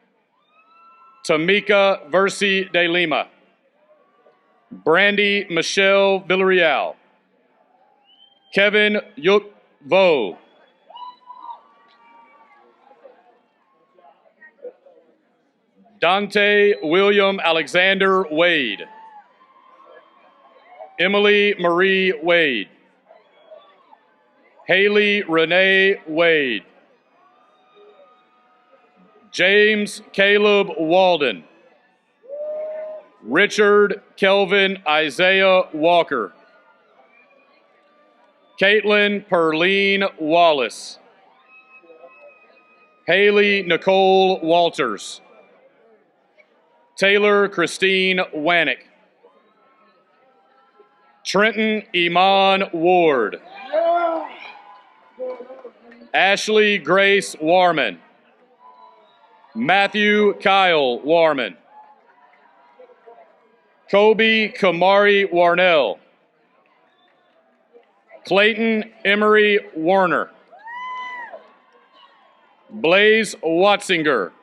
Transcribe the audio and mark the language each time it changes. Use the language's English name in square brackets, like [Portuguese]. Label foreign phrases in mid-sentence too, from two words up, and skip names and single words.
[English] Tamika Versi de Lima, Brandy Michelle Villarreal, Kevin Yuk Vo, Dante William Alexander Wade, Emily Marie Wade, Haley Renee Wade, James Caleb Walden, Richard Kelvin Isaiah Walker, Caitlin Perline Wallace, Haley Nicole Walters, Taylor Christine Wanick, Trenton Iman Ward, Ashley Grace Warman, Matthew Kyle Warman, Kobe Kamari Warnell, Clayton Emery Warner, Blaze Watzinger,